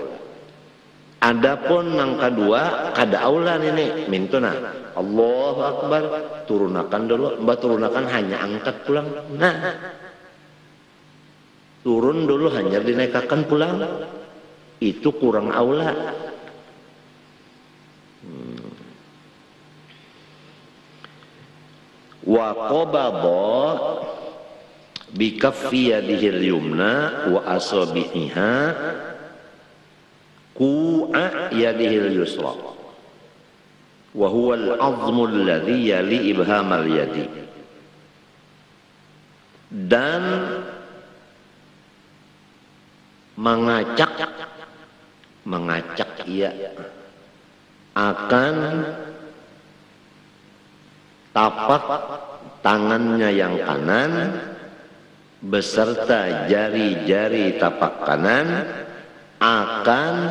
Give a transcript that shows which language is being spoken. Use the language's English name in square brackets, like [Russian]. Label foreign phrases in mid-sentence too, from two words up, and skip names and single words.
[Banjar] Adapun nang kedua kada aula ini mintuna [Arabic] الله أكبر, [Banjar] turunakan dulu, mbak turunakan hanya angkat pulang. Nah, turun dulu hanya dinaikkan pulang. Itu kurang aula. [Arabic] وقبض بكف يده اليمنى وأصابعها كوع يده اليسرى وهو العظم الذي يلي إبهام اليد. [Banjar] Dan mengacak ia akan tapak tangannya yang kanan beserta jari-jari tapak kanan akan